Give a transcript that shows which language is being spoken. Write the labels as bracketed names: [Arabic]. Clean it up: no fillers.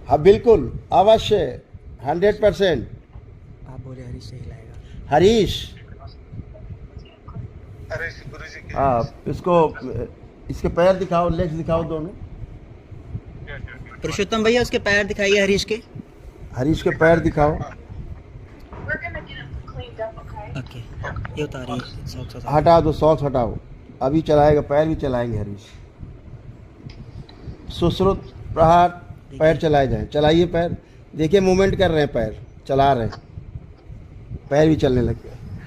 [Hindi] हाँ बिल्कुल, अवश्य, 100%। आप बोले हरीश से हिलाएगा। हरीश Harish, गुरुजी के आप इसको, इसके पैर दिखाओ, लेग्स दिखाओ दोनों। पुरुषोत्तम भैया उसके पैर दिखाइए हरीश के। हरीश के पैर दिखाओ। [English] We're gonna get him cleaned up, okay? [Hindi] Okay, ये उतारिए सॉक्स उतारिए। हटा दो, सॉक्स हटाओ। अभी चलाएगा, पैर भी चलाएंगे हरीश। सुश्रुत प्रहार, पैर चलाए जाएं। चलाइए पैर, देखिए मूवमेंट कर रहे हैं, पैर चला रहे हैं, पैर भी चलने लग गए।